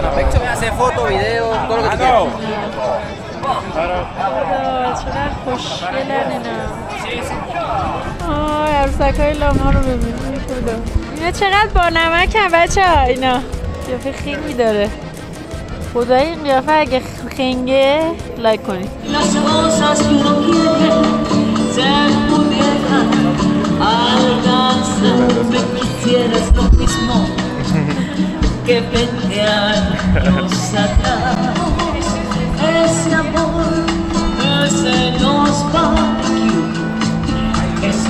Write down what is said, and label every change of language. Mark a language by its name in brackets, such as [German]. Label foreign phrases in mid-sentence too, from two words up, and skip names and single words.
[Persian] چقدر خوشگلن اینا. عروسک‌های لاما رو ببینید. اینا چقدر با نمک هم بچه ها. اینا قیافه خیلی داره. خدای این قیافه اگه خنگه لایک کنید. [Spanish] Alcanzarme quisieras lo mismo que 20 años atrás. Ese amor que se nos va eso.